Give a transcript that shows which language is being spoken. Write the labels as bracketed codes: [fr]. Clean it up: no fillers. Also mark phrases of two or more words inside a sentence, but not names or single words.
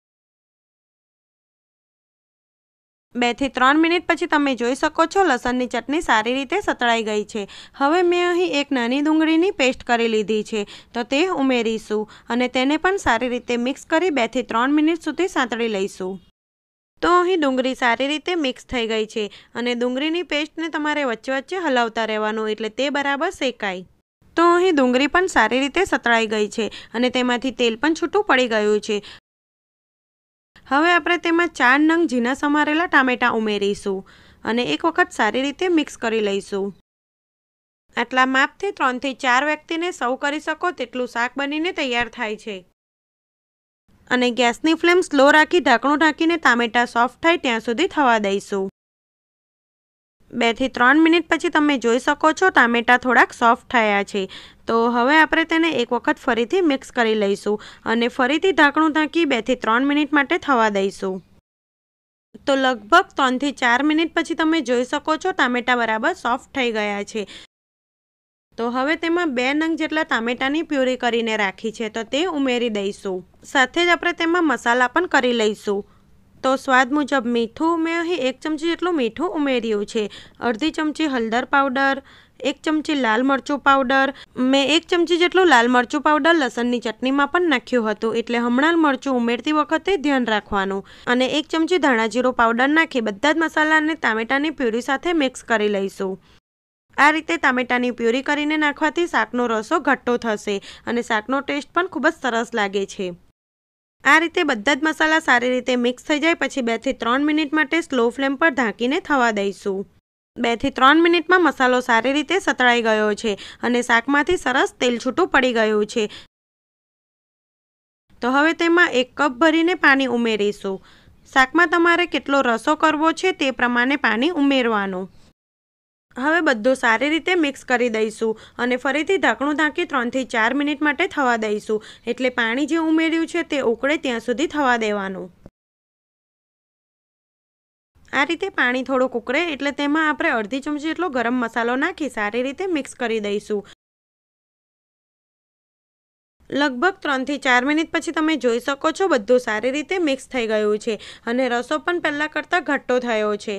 [gu] 2 થી 3 મિનિટ પછી તમે જોઈ શકો છો લસણની ચટણી સારી રીતે સતળાઈ ગઈ છે। હવે મેં અહીં એક નાની ડુંગળીની પેસ્ટ કરી લીધી છે તો તે ઉમેરીશું અને તેને પણ સારી રીતે મિક્સ કરી 2 થી 3 મિનિટ સુધી સાંતળી લઈશું। તો અહીં ડુંગળી સારી રીતે મિક્સ થઈ ગઈ છે અને ડુંગળીની પેસ્ટને તમારે વચ્ચે વચ્ચે હલાવતા રહેવાનું એટલે તે બરાબર શેકાય। તો અહીં ડુંગળી પણ સારી રીતે સાંતળાઈ ગઈ છે અને તેમાંથી તેલ પણ છૂટું પડી ગયું છે। હવે આપણે તેમાં 4 નંગ ઝીણા સમારેલા ટામેટા ઉમેરીશું અને એક વખત સારી રીતે મિક્સ કરી લઈશું। આટલા માપથી 3 થી 4 વ્યક્તિને સર્વ કરી શકો તેટલું શાક બનીને તૈયાર થાય છે। અને ગેસની [en] flame slow [gu] રાખી ઢાંકણું ઢાંકીને ટામેટા સોફ્ટ થાય ત્યાં સુધી થવા દઈશું। 2 થી 3 મિનિટ પછી તમે જોઈ શકો છો ટામેટા થોડાક સોફ્ટ થયા છે। તો હવે આપણે તેને એક વખત ફરીથી મિક્સ કરી લઈશું અને ફરીથી ઢાંકણું ઢાંકી 2 થી 3 મિનિટ માટે થવા દઈશું। તો લગભગ 3 થી 4 મિનિટ પછી તમે જોઈ શકો છો ટામેટા બરાબર સોફ્ટ થઈ ગયા છે। તો હવે તેમાં 2 નંગ જેટલા ટામેટાની પ્યુરી કરીને રાખી છે તો તે ઉમેરી દઈશું। સાથે જ આપણે તેમાં મસાલા પણ કરી લઈશું। તો સ્વાદ મુજબ મીઠું મેં અહીં 1 ચમચી જેટલું મીઠું ઉમેર્યું છે। અડધી ચમચી હળદર પાઉડર, 1 ચમચી લાલ મરચું પાઉડર, મેં 1 ચમચી જેટલું લાલ મરચું પાઉડર લસણની ચટણીમાં પણ નાખ્યું હતું એટલે હમણાં મરચું ઉમેરતી વખતે ધ્યાન રાખવાનું અને 1 ચમચી ધાણા જીરું પાઉડર નાખી બધા જ મસાલાને ટામેટાની પ્યુરી સાથે મિક્સ કરી લઈશું। આ રીતે ટામેટાની પ્યુરી કરીને નાખવાથી શાકનો રસો ઘટ્ટો થશે અને શાકનો ટેસ્ટ પણ ખૂબ જ સરસ લાગે છે। આ રીતે બધા જ મસાલા સારી રીતે મિક્સ થઈ જાય પછી 2 થી 3 મિનિટ માટે [en] slow flame [gu] પર ઢાંકીને થવા દઈશું। 2 થી 3 મિનિટમાં મસાલો સારી રીતે સાંતળાઈ ગયો છે અને શાકમાંથી સરસ તેલ છૂટું પડી ગયું છે। તો હવે તેમાં 1 કપ ભરીને પાણી ઉમેરીશું। શાકમાં તમારે કેટલો રસો કરવો છે તે પ્રમાણે પાણી ઉમેરવાનું। હવે બધું સારી રીતે મિક્સ કરી દઈશું અને ફરીથી ઢાંકણું ઢાંકી 3 થી 4 મિનિટ માટે થવા દઈશું એટલે પાણી જે ઉમેર્યું છે તે ઉકળે ત્યાં સુધી થવા દેવાનું। આ રીતે પાણી થોડુંક ઉકળે એટલે તેમાં આપણે અડધી ચમચી જેટલો ગરમ મસાલો નાખી સારી રીતે મિક્સ કરી દઈશું। લગભગ 3 થી 4 મિનિટ પછી તમે જોઈ શકો છો બધું સારી રીતે મિક્સ થઈ ગયું છે અને રસો પણ પહેલા કરતાં ઘટ્ટો થયો છે।